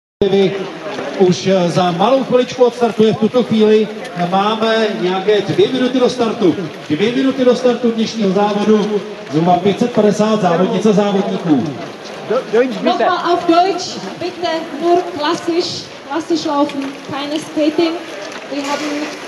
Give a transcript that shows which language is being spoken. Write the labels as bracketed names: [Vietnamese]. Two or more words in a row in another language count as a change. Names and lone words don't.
[Czech] Už za malou chviličku odstartuje v tuto chvíli. Máme nějaké 2 minuty do startu. 2 minuty do startu dnešního závodu. Zhruba 550 závodnic a závodníků. [German] Nochmal auf Deutsch, bitte nur klassisch laufen, keine Skating. Wir haben